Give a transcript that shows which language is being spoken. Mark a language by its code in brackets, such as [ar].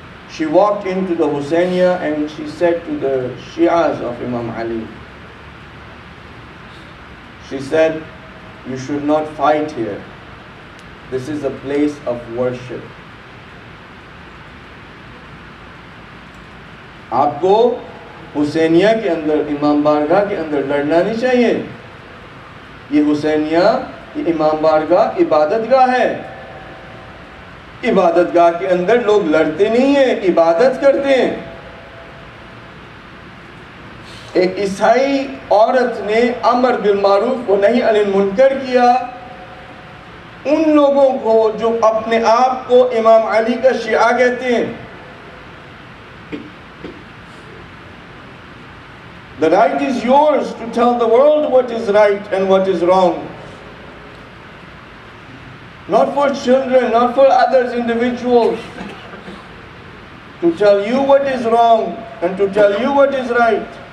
[en] She walked into the Husainiya and she said to the Shias of Imam Ali, she said, you should not fight here. This is a place of worship. [hi] आपको हुसैनिया के अंदर, इमामबारगाह के अंदर लड़ना नहीं चाहिए. ये हुसैनिया, ये इमामबारगाह इबादतगाह है. इबादतगाह के अंदर लोग लड़ते नहीं हैं, इबादत करते हैं. एक ईसाई औरत ने अमर बिल मारूफ व नही अनिल मुनकर किया. उन लोगों को जो अपने आप को इमाम अली का शिया कहते हैं, [en] The right is yours to tell the world what is right and what is wrong. Not for children, not for others, individuals. To tell you what is wrong and to tell you what is right.